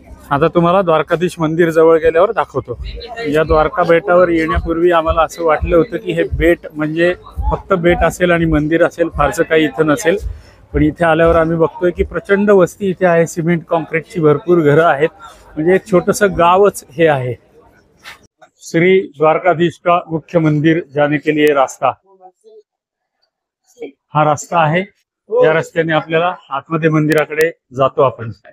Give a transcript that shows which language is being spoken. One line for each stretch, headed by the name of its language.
Marathi: आता तुम्हाला द्वारकाधीश मंदिर जवळ गेल्यावर दाखवतो। या द्वारका बेटावर येण्यापूर्वी आम्हाला असं वाटलं होतं की हे बेट म्हणजे फक्त बेट असेल आणि मंदिर असेल, फारसं काही इथं नसेल। पण इथे आल्यावर आम्ही बघतोय की प्रचंड वस्ती इथे आहे, सिमेंट कॉन्क्रीटची भरपूर घरं आहेत, म्हणजे एक छोटंसं गावच हे आहे।
Hindi: श्री द्वारकाधीश का मुख्य मंदिर जाने के लिए रास्ता,
Marathi: हा रास्ता आहे। या रस्त्याने आपल्याला आतमध्ये मंदिराकडे जातो आपण।